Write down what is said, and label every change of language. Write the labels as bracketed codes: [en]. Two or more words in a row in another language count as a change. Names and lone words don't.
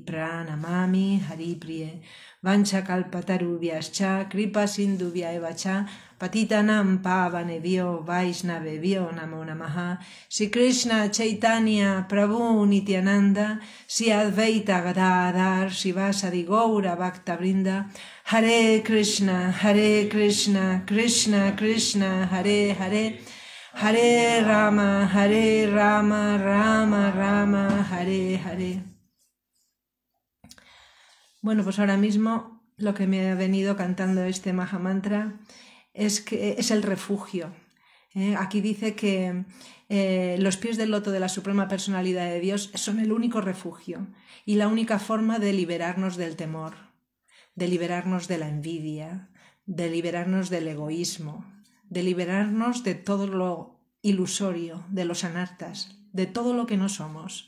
[sa] Pranamami Haripriye Vancha Kalpatarubhyascha Kripa Sindhubhya Evacha Patitanam Pavanebhyo Vaishnavebhyo Namo Namaha Sri Krishna Chaitanya Prabhu Nityananda Sri Advaita Gadadhar Srivasadi Gaura Bhakta Vrinda Hare Krishna Krishna Krishna Hare Hare Hare Rama Rama Rama Hare Hare. [es] Bueno, pues ahora mismo lo que me ha venido cantando este Mahamantra es que es el refugio. Aquí dice que los pies del loto de la Suprema Personalidad de Dios son el único refugio y la única forma de liberarnos del temor, de liberarnos de la envidia, de liberarnos del egoísmo, de liberarnos de todo lo ilusorio, de los anartas, de todo lo que no somos.